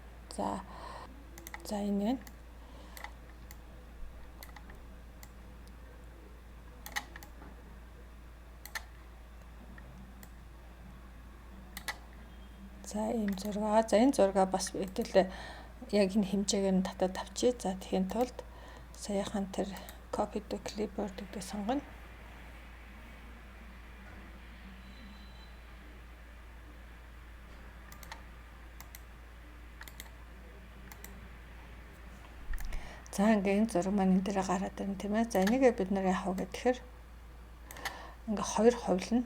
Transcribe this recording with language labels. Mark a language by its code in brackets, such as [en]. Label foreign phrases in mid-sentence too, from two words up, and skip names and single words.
[mn] За энэ за ийм зураг. За энэ зургаа бас хэдүүлээ яг энэ хэмжээгээр нь татаад авчи. За тэхийн тулд саяхан тэр [en] copy to clipboard [mn] гэдэг сонгоно. За ингээ энэ зураг маань энэ дээр гараад байна тийм ээ. За энийгээ бид нар яах вэ гэхээр ингээ хоёр хувилна.